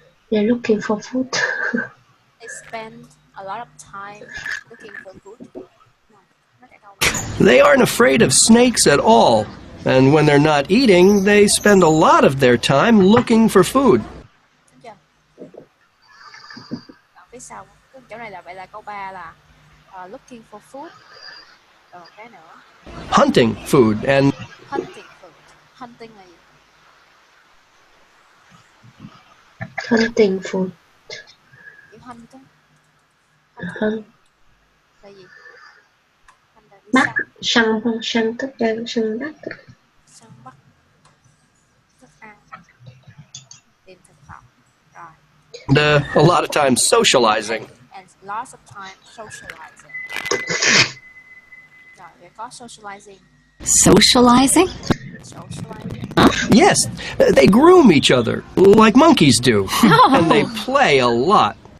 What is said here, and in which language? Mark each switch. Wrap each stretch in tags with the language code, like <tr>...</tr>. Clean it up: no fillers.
<en>They're looking for food. they spend a lot of time looking for food. No, not at all. They aren't afraid of snakes at all. And when they're not eating, they spend a lot of their time looking for food.</en> <vi>Đúng chưa? Ở phía sau, cái chỗ này là vậy là câu 3 là</vi> <en>looking for food.</en> <vi>Rồi cái nữa,</vi> <en>Hunting food and hunting food. Hunting</en> <vi>là gì?</vi> <en>Hunting food.</en> <vi>Chữ hunt á.</vi> <en>Hunt.</en> <vi>Là gì? Hunt là đi Bắt. Săn tất cả săn bắt. săn bắt thức ăn, tìm thực phẩm. Rồi,</vi> <en>a lot of times socializing. and lots of time socializing.</en> <vi>Rồi, vậy có socializing.</vi> <en>Socializing? Socializing. Yes, they groom each other like monkeys do. And they play a lot.</en>